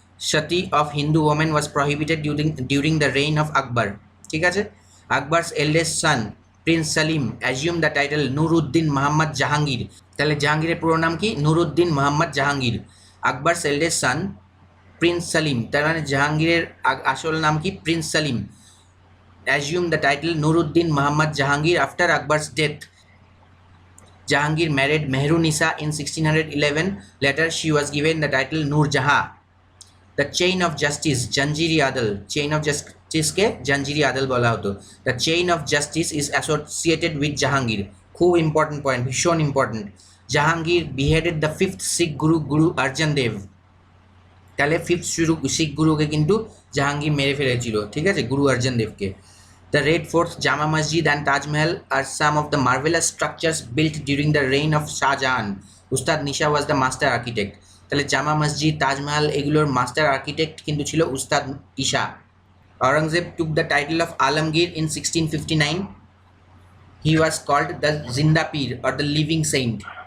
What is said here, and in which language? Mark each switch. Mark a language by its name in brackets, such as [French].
[English] sati of Hindu women was prohibited during the reign of Akbar, [Bangla] ঠিক আছে? [English] Akbar's eldest son prince Salim assume the title Nuruddin Muhammad Jahangir. [Bangla] তাহলে জাহাঙ্গীরের পুরো নাম কি? নুরউদ্দিন মোহাম্মদ জাহাঙ্গীর। [English] Akbar's eldest son prince Salim, [Bangla] তার মানে জাহাঙ্গীরের আসল নাম কি? Prince Salim. [English] assumed the title Nuruddin Muhammad Jahangir after Akbar's death. Jahangir married Mehrunisa in 1611. Later, she was given the title Nur Jahan. The chain of justice, Janjiri Adal. [Bangla] Chain of justice ke Janjiri Adal bola hoto. [English] The chain of justice is associated with Jahangir. [Bangla] খুব important point, ভীষণ important. [English] Jahangir beheaded the fifth Sikh Guru, Guru Arjan Dev. [Bangla] তাহলে fifth শিখ গুরুকে কিন্তু জাহাঙ্গীর মেরে ফেলেছিল, ঠিক আছে? গুরু অর্জন দেবকে। [English] The Red Fort, Jama Masjid and Taj Mahal are some of the marvelous structures built during the reign of Shah Jahan. Ustad Nisha was the master architect. [Bangla] তাহলে জামা মসজিদ, তাজমহল এগুলোর মাস্টার আর্কিটেক্ট কিন্তু ছিল উস্তাদ Isha. [English] Aurangzeb took the title of Alamgir in 1659. He was called the Zinda Pir or the living saint.